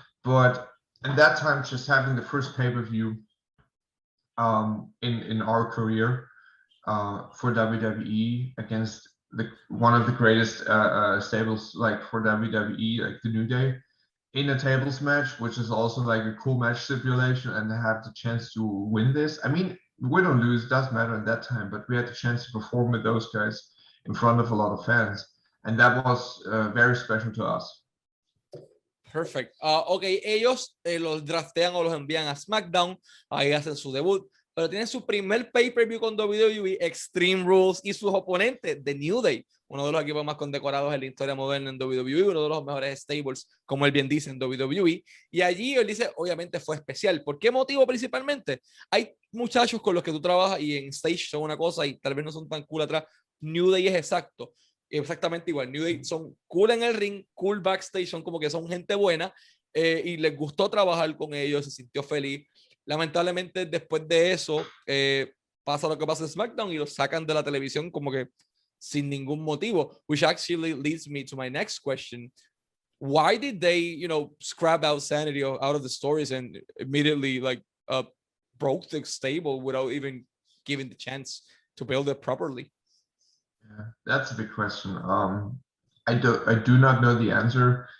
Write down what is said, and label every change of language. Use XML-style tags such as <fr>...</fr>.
<en>But in that time, just having the first pay-per-view in our career for WWE against one of the greatest stables like for WWE, like the New Day, in a tables match, which is also like a cool match stipulation, and have the chance to win this. I mean, win or lose doesn't matter at that time, but we had the chance to perform with those guys in front of a lot of fans, and that was very special to us. Perfect.</en> <es>Ok, ellos los draftean o los envían a SmackDown, ahí hacen su debut, pero tienen su primer pay-per-view con WWE, Extreme Rules, y sus oponentes, The New Day, uno de los equipos más condecorados en la historia moderna en WWE, uno de los mejores stables, como él bien dice, en WWE. Y allí él dice, obviamente fue especial. ¿Por qué motivo principalmente? Hay muchachos con los que tú trabajas y en stage son una cosa y tal vez no son tan cool atrás. New Day es exactamente igual. New Day son cool en el ring, cool backstage, son como que son gente buena, y les gustó trabajar con ellos, se sintió feliz. Lamentablemente después de eso pasa lo que pasa en SmackDown y los sacan de la televisión como que sin ningún motivo,</es> <en>which actually leads me to my next question. Why did they, you know, scrap out SAnitY out of the stories and immediately like broke the stable without even giving the chance to build it properly? Yeah, that's a big question. I do not know the answer.</en>